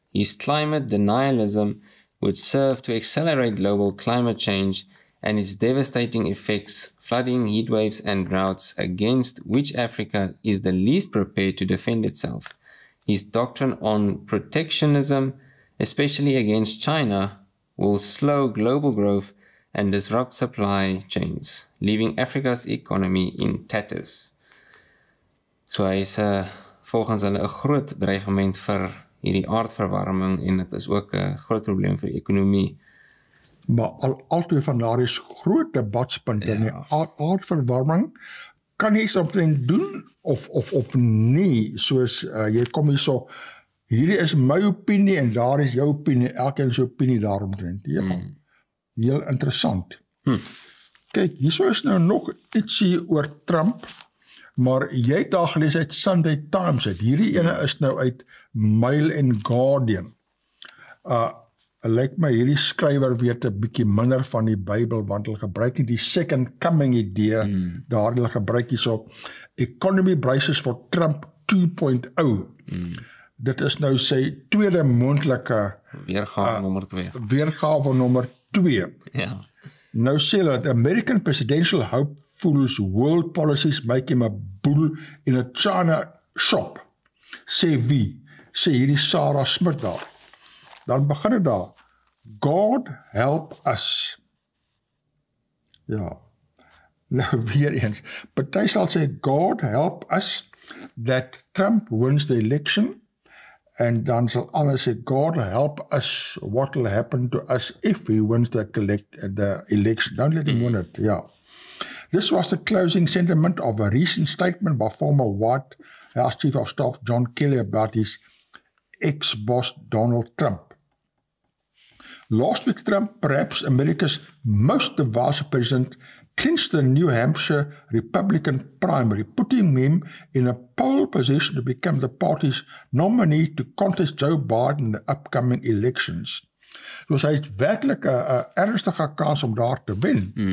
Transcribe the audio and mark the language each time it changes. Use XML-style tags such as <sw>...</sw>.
<en>His climate denialism would serve to accelerate global climate change and its devastating effects, flooding, heat waves, and droughts against which Africa is the least prepared to defend itself. His doctrine on protectionism, especially against China, will slow global growth and disrupt supply chains, leaving Africa's economy in tatters.</en> <af>So hy is volgens hulle 'n groot dreigement vir hierdie aardverwarming, en dit is ook 'n groot probleem vir die ekonomie. Maar altyd van daar is groot debatspunte, en die aardverwarming kan jy something doen of nie, soos jy kom hier so, hierdie is my opinie en daar is jou opinie, elkeen se opinie daaromtrent. Ja. heel interessant. Kyk, hierso is nou nog ietsie oor Trump, maar jy het daar gelees uit Sunday Times uit. Hierdie ene is nou uit Mail and Guardian. Lyk my hierdie skrywer weet 'n bietjie minder van die Bybel, want hulle gebruik nie die second coming idee, daar hulle gebruik hierso economy braces for Trump 2.0. Dit is nou sy tweede moontlike Weergawe nommer 2. Weergawe nommer 2. Ja.</af> <en>Nou sê hulle, the American presidential hopefuls world policies make him a bull in a China shop.</en> <af>Sê wie? Sê hierdie Sarah Smith daar. Dan begin het daar. God help us. Ja. Nou weer eens.</af> <en>Party sal sê, God help us that Trump wins the election. En dan sal ander sê, God help us, what will happen to us if he wins the election. Don't let him win it, yeah. This was the closing sentiment of a recent statement by former White House Chief of Staff John Kelly about his ex-boss Donald Trump. Last week, Trump, perhaps America's most divisive president, clinched the New Hampshire Republican primary, putting him in a pole position to become the party's nominee to contest Joe Biden in the upcoming elections.</en> <af>Dus hy het werklik 'n ernstige kans om daar te wen.</af>